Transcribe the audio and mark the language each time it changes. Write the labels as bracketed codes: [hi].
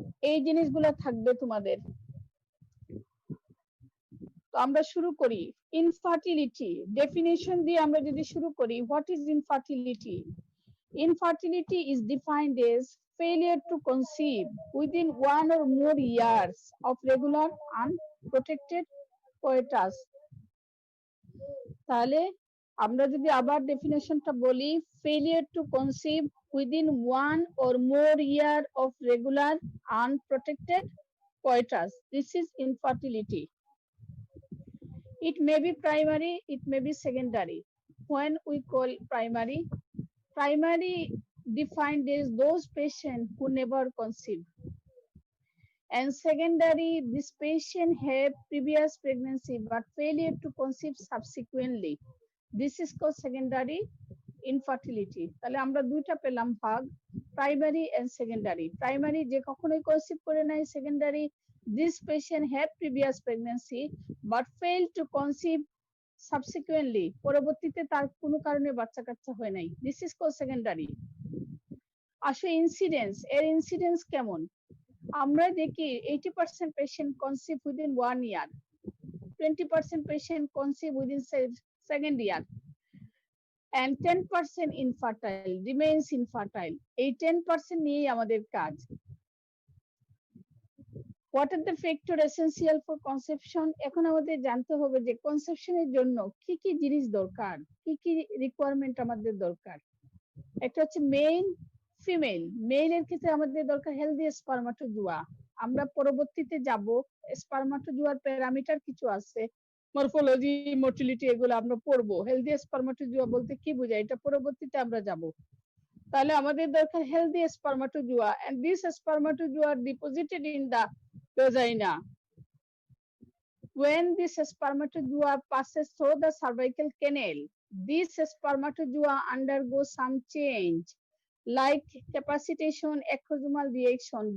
[bn] এই জিনিসগুলো থাকবে তোমাদের। তো আমরা শুরু করি। ইনফার্টিলিটি ডেফিনিশন দিয়ে আমরা যদি শুরু করি, [en] What is infertility? Infertility is defined as failure to conceive within 1 or more years of regular unprotected coitus. [bn] তাহলে আমরা যদি আবার ডেফিনেশনটা বলি, [en] failure to conceive within 1 or more year of regular unprotected coitus. This is infertility. It may be primary, it may be secondary. When we call primary defined as those patients who never conceive, and secondary, this patient have previous pregnancy but failure to conceive subsequently. This is called secondary infertility. [bn] তাহলে আমরা দুইটা পেলাম ভাগ, primary and secondary. Primary যে কখনোই conceive করে নাই, secondary [en] this patient have previous pregnancy but failed to conceive subsequently, [bn] পরবর্তীতে তার কোনো কারণে বাচ্চা কাচ্চা হয় নাই। [en] This is called secondary. [bn] আসলে ইনসিডেন্স, এর ইনসিডেন্স কেমন? আমরা দেখি [en] 80% patient conceive within 1 year, 20% patient conceive within second year, and 10% infertile, remains infertile. [bn] এই 10% নিয়েই আমাদের কাজ। [en] What are the factor essential for conception? [bn] এখন আমাদের জানতে হবে যে কনসেপশনের জন্য কি কি জিনিস দরকার, কি কি রিকোয়ারমেন্ট আমাদের দরকার। একটা হচ্ছে মেইন ফিমেল। মেইলের ক্ষেত্রে আমাদের দরকার হেলদি স্পারমাটোজোয়া। আমরা পরবর্তীতে যাব, স্পারমাটোজোয়ার প্যারামিটার কিছু আছে, মরফোলজি, মোটিলিটি, এগুলো আমরা পড়বো। হেলদি স্পারমাটোজোয়া বলতে কি বোঝায় এটা পরবর্তীতে আমরা যাব। তাহলে আমাদের দরকার healthy স্পারমাটোজোয়া, [en] and this spermatozoa are deposited in the vagina. When this spermatozoa passes through the cervical canal, this spermatozoa undergo some change like capacitation, acrosomal reaction.